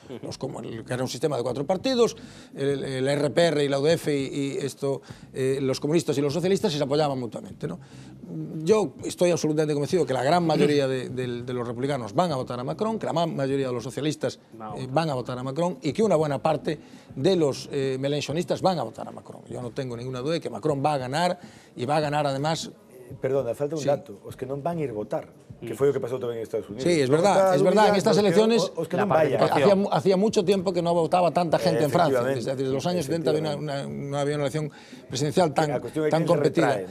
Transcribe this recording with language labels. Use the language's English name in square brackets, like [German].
[Spanish] Que era un sistema de 4 partidos, el RPR y la UDF y los comunistas y los socialistas, y se apoyaban mutuamente, ¿no? Yo estoy absolutamente convencido que la gran mayoría de los republicanos van a votar a Macron, que la gran mayoría de los socialistas van a votar a Macron, y que una buena parte de los melenchonistas van a votar a Macron. Yo no tengo ninguna duda de que Macron va a ganar, y va a ganar además... [Galician] Perdona, falta un dato, os que non van a ir votar, que foi o que pasou tamén en Estados Unidos. [Spanish] Sí, es verdad, en estas elecciones hacía mucho tiempo que no votaba tanta gente en Francia. Desde los años 70 no había una elección presidencial tan competida.